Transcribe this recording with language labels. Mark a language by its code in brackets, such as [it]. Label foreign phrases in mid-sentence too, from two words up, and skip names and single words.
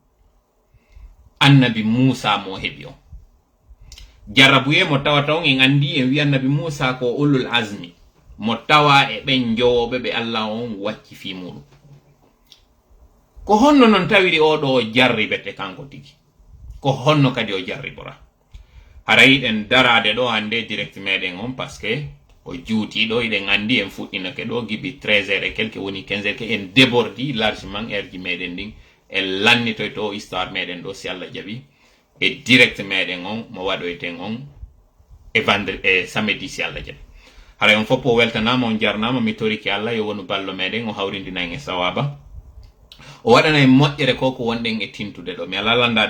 [ff] annabi Musa mo heɓi on jarrabuye mo tawata on en andi en wi annabi Musa ko [ar] أولو العزم [ff] mo tawa e ɓen jowoɓe ɓe Allah on wacci fi muɗum ko honno non tawiri oɗo o jarribete kanko tigi ko honno kadi o jarribora hara yiɗen darade ɗo hande direct meɗen on [fr] par ce que [ff] o juuti ɗo iɗen andi en fuɗɗinake ɗo gibi 13h [fr] et quelque [ff] woni 15h ke en débordi [fr] largement heure [ff] ji meɗen ɗin en lannitoy to histoire meɗen ɗo si Allah jaɓi e direct meɗen on mo waɗoyten on e vendredi e samedi si Allah jaɓi hara on fof o weltanama on jarnama mi toriki Allah yo wonu ballo meɗen o hawrindina en e sawaba o waɗana en moƴƴere ko wonɗen e tintude ɗo mi ala landade